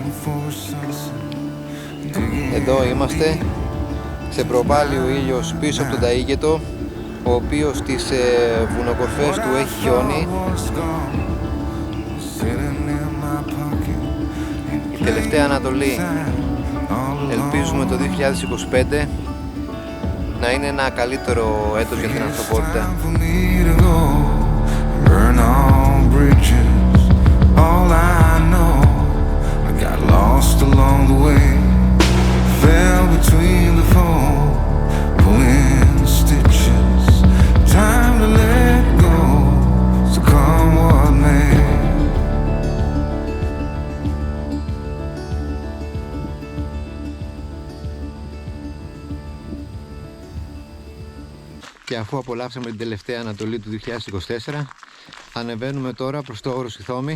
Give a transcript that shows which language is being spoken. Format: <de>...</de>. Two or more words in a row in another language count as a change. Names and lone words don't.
<el>Εδώ είμαστε, σε προβάλλει ο ήλιος πίσω από τον Ταΐγετο, ο οποίος στις βουνοκορφές του έχει χιόνι. Η τελευταία Ανατολή, ελπίζουμε το 2025 να είναι ένα καλύτερο έτος για την ανθρωπότητα.</el> <en>All I know, I got lost along the way, fell between the foam, pulling stitches, time to let go, so come what may.</en> <el>Και αφού απολαύσαμε την τελευταία Ανατολή του 2024, ανεβαίνουμε τώρα προς το όρος Ιθόμη.</el>